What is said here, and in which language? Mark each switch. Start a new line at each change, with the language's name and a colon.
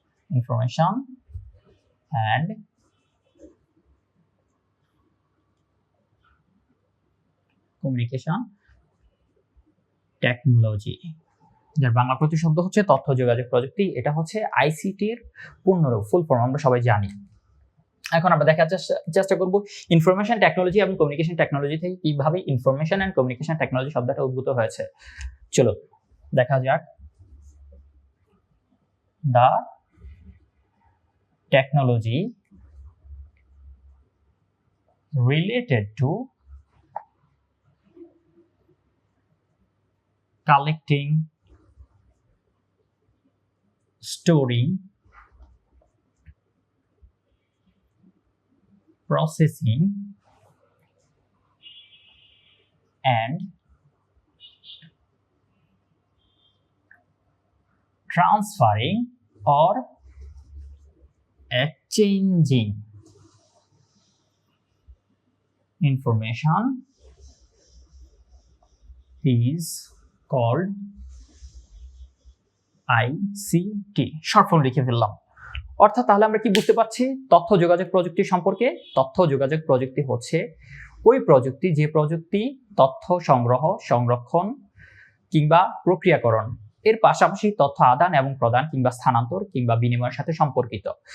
English: Information and communication technology,
Bangla: যার বাংলা প্রতিশব্দ হচ্ছে তথ্য যোগাযোগ প্রযুক্তি। এটা হচ্ছে আইসিটির পূর্ণরূপ, ফুল ফর্ম আমরা সবাই জানি। এখন আমরা দেখার চেষ্টা করব ইনফরমেশন টেকনোলজি এবং কমিউনিকেশন টেকনোলজি থেকে কিভাবে ইনফরমেশন এন্ড কমিউনিকেশন টেকনোলজি শব্দটা উদ্ভূত হয়েছে। চলো দেখা যাক।
English: The technology related to collecting, storing, processing and transferring or exchanging information is called ICT।
Bangla: Short form লিখে ফেললাম। অর্থাৎ তাহলে আমরা কি বুঝতে পারছি তথ্য যোগাযোগ প্রযুক্তি সম্পর্কে? তথ্য যোগাযোগ প্রযুক্তি হচ্ছে ওই প্রযুক্তি যে প্রযুক্তি তথ্য সংগ্রহ, সংরক্ষণ কিংবা প্রক্রিয়াকরণ এর পাশাপাশি তথ্য আদান এবং প্রদান কিংবা স্থানান্তর কিংবা বিনিময়ের সাথে সম্পর্কিত।